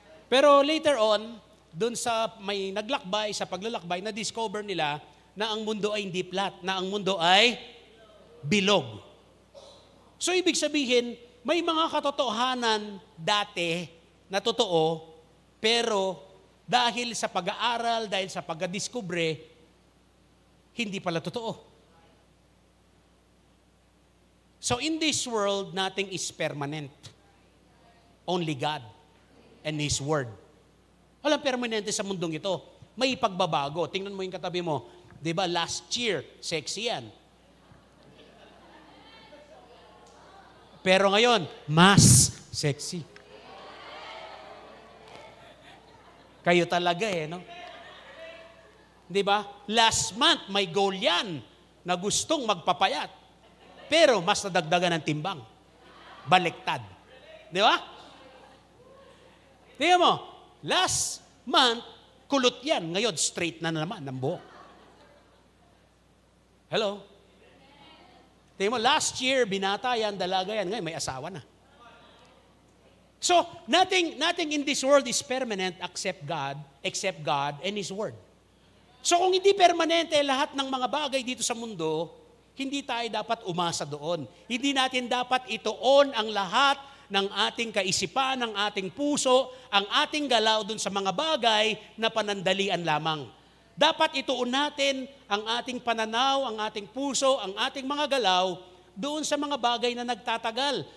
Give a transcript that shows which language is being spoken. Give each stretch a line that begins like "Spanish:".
Filipino: Pero later on, dun sa may naglakbay, sa paglalakbay, na-discover nila na ang mundo ay hindi flat, na ang mundo ay bilog. So, ibig sabihin, may mga katotohanan dati na totoo, pero dahil sa pag-aaral, dahil sa pag-discover, hindi pala totoo.
English: So in this world, nothing is permanent. Only God and His Word.
Filipino: Walang permanente sa mundong ito. May pagbabago. Tingnan mo yung katabi mo. Diba, last year, sexy yan. Pero ngayon, mas sexy. Kayo talaga no? Di ba? Last month, may goal yan na gustong magpapayat. Pero mas nadagdagan ng timbang. Baliktad. Di ba? Tingnan mo, last month, kulot yan. Ngayon, straight na naman ng buhok. Hello? Tingnan mo, last year, binata yan, dalaga yan. Ngayon, may asawa na.
English: So, nothing in this world is permanent except God and His Word.
Filipino: So kung hindi permanente lahat ng mga bagay dito sa mundo, hindi tayo dapat umasa doon. Hindi natin dapat ituon ang lahat ng ating kaisipan, ng ating puso, ang ating galaw doon sa mga bagay na panandalian lamang. Dapat ituon natin ang ating pananaw, ang ating puso, ang ating mga galaw doon sa mga bagay na nagtatagal.